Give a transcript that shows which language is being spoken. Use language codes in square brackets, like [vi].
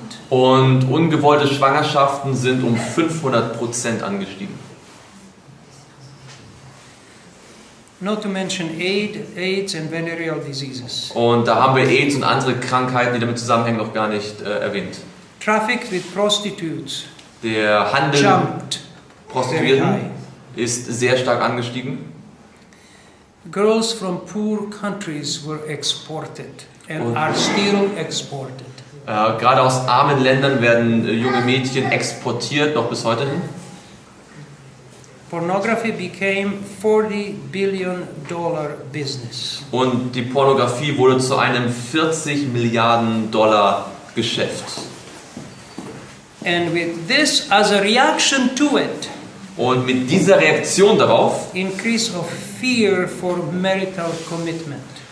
[de] Und ungewollte Schwangerschaften sind um 500% angestiegen. [en] Not to mention AIDS and venereal diseases. [de] Und da haben wir AIDS und andere Krankheiten, die damit zusammenhängen, noch gar nicht erwähnt. [en] Traffic with prostitutes [de] Der Handel [en] jumped very [de] Prostituierten [en] high. [de] ist sehr stark angestiegen. [en] Girls from poor countries were exported and [de] Und- [en] are still exported. [de] Gerade aus armen Ländern werden junge Mädchen exportiert, noch bis heute hin. [en] Pornography became $40 billion business. [de] Und die Pornografie wurde zu einem 40 Milliarden Dollar Geschäft. [en] And with this as a reaction to it, [de] Und mit dieser Reaktion darauf [en] increase of fear for marital commitment.